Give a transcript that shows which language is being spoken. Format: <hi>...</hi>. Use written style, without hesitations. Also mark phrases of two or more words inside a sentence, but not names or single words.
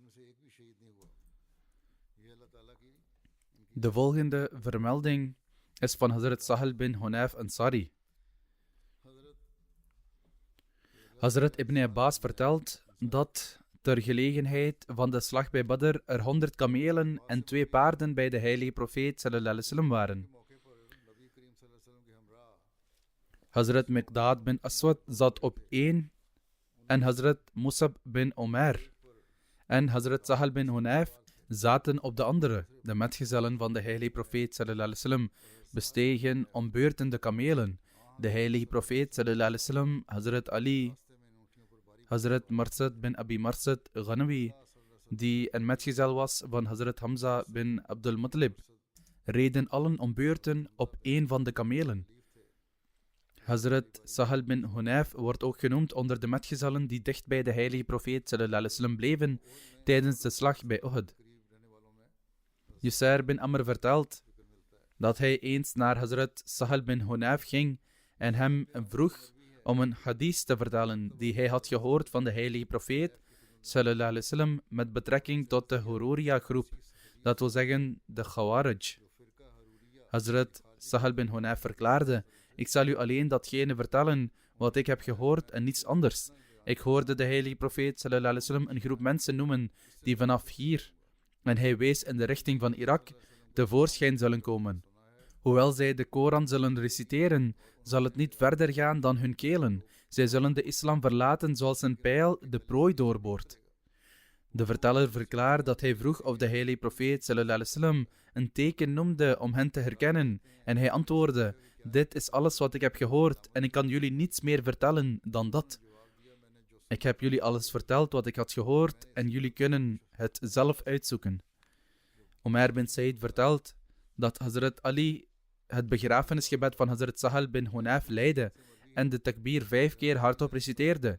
<nl>De volgende vermelding is van Hazrat Sahal bin Hunayf Ansari. Hazrat Ibn Abbas vertelt dat ter gelegenheid van de slag bij Badr er 100 kamelen en 2 paarden bij de heilige profeet</nl> <ar>صلى الله عليه وسلم</ar> <nl>waren. Hazrat Miqdad bin Aswad zat op 1 en Hazrat Musab bin Umair en Hazrat Sahal bin Hunayf zaten op de andere. De metgezellen van de heilige profeet</nl> <ar>صلى الله عليه وسلم</ar> <nl>bestegen om beurten de kamelen. De heilige profeet</nl> <ar>صلى الله عليه وسلم,</ar> <nl>Hazrat Ali, Hazrat Marsad bin Abi Marsad Ghanawi, die een metgezel was van Hazrat Hamza bin Abdul Muttalib, reden allen om beurten op 1 van de kamelen. Hazrat Sahal bin Hunayf wordt ook genoemd onder de metgezellen die dicht bij de heilige profeet</nl> <ar>صلى الله عليه وسلم</ar> <nl>bleven tijdens de slag bij Uhud. Yusair bin Amr vertelt dat hij eens naar Hazrat Sahal bin Hunayf ging en hem vroeg om een hadith te vertellen die hij had gehoord van de heilige profeet</nl> <ar>صلى الله عليه وسلم</ar> <nl>met betrekking tot de Hururiya groep, dat wil zeggen de Khawarij. Hazrat Sahal bin Hunayf verklaarde: ik zal u alleen datgene vertellen wat ik heb gehoord en niets anders. Ik hoorde de heilige profeet</nl> <ar>صلى الله عليه وسلم</ar> <nl>een groep mensen noemen die vanaf hier, en hij wees in de richting van Irak, tevoorschijn zullen komen. Hoewel zij de Koran zullen reciteren, zal het niet verder gaan dan hun kelen. Zij zullen de islam verlaten zoals een pijl de prooi doorboort. De verteller verklaart dat hij vroeg of de heilige profeet</nl> <ar>صلى الله عليه وسلم</ar> <nl>een teken noemde om hen te herkennen, en hij antwoordde: dit is alles wat ik heb gehoord en ik kan jullie niets meer vertellen dan dat. Ik heb jullie alles verteld wat ik had gehoord en jullie kunnen het zelf uitzoeken. Umair bin Said vertelt dat Hazrat Ali het begrafenisgebed van Hazrat Sahal bin Hunayf leidde en de takbir 5 keer hardop reciteerde.</nl>